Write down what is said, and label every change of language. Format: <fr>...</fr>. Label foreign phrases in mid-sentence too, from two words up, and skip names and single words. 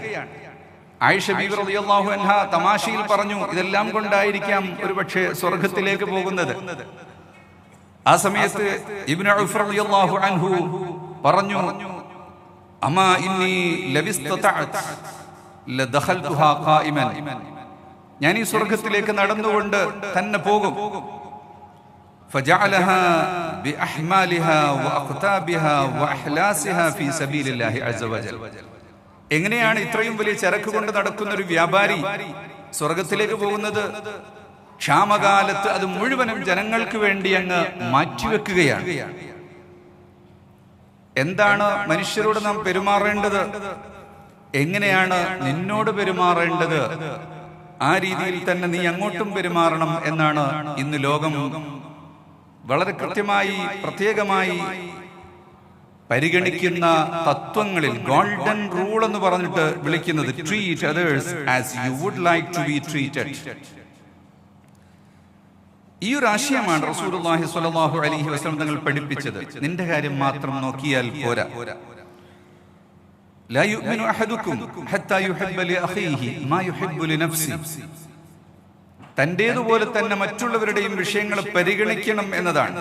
<ml>ആയിഷ ബീവി</ml> <ar>رضي الله عنها</ar> <ml>തമാശയിൽ പറഞ്ഞു, ഇതെല്ലാം കൊണ്ടായിരിക്കാം ഒരുപക്ഷെ സ്വർഗത്തിലേക്ക് പോകുന്നത്. ആ സമയത്ത് ഇബ്നു ഔഫ്</ml> <ar>رضي الله عنه</ar> <ml>പറഞ്ഞു,</ml> <ar>أما إني لو استطعت لدخلتها قائما,</ar> <ml>ഞാൻ ഈ സ്വർഗത്തിലേക്ക് നടന്നുകൊണ്ട് തന്നെ പോകും.</ml> <ar>فجعلها بأحمالها وأقتابها وأحلاسها في سبيل الله عز وجل.</ar> <ml>എങ്ങനെയാണ് ഇത്രയും വലിയ ചരക്ക് കൊണ്ട് നടക്കുന്ന ഒരു വ്യാപാരി സ്വർഗത്തിലേക്ക് പോകുന്നത്? ക്ഷാമകാലത്ത് അത് മുഴുവനും ജനങ്ങൾക്ക് വേണ്ടി അങ്ങ് മാറ്റിവെക്കുകയാണ്. എന്താണ് മനുഷ്യരോട് നാം പെരുമാറേണ്ടത്? എങ്ങനെയാണ് നിന്നോട് പെരുമാറേണ്ടത്? ആ രീതിയിൽ തന്നെ നീ അങ്ങോട്ടും പെരുമാറണം എന്നാണ് ഇന്ന് ലോകം വളരെ കൃത്യമായി പ്രത്യേകമായി പരിഗണിക്കുന്ന തത്വങ്ങളിൽ</ml> <en>golden rule</en> <ml>എന്ന് പറഞ്ഞിട്ട് വിളിക്കുന്നത്</ml> <en>treat others as you would like to be treated.</en> <ml>ഈ ഒരു ആശയമാണ് റസൂലുള്ളാഹി</ml> <ar>صلى الله عليه وسلم</ar> <ml>തങ്ങൾ പഠിപ്പിച്ചത്. നിന്റെ കാര്യം മാത്രം നോക്കിയാൽ പോരാ.</ml> <ar>لا يؤمن أحدكم حتى يحب لأخيه ما يحب لنفسه.</ar> <ml>തന്റേതുപോലെ തന്നെ മറ്റുള്ളവരുടെയും വിഷയങ്ങൾ പരിഗണിക്കണം എന്നതാണ്.</ml>